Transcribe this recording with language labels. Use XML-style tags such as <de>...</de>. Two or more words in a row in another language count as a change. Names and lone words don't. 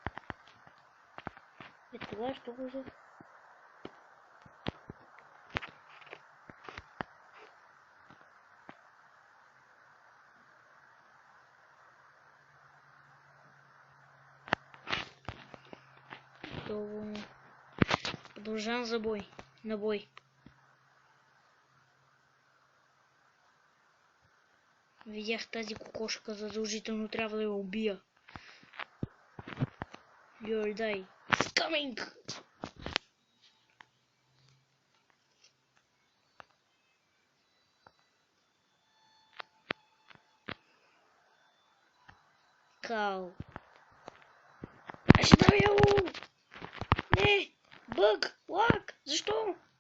<bg>Това що го взех? Готово. Продължавам за бой. На бой. Видях тази кокошка, задължително трябва да я убия.</bg> <en>You'll die. It's coming!</en> <bg>Кал. Ще давя го! Не! Бъг! Лак! Защо?</bg>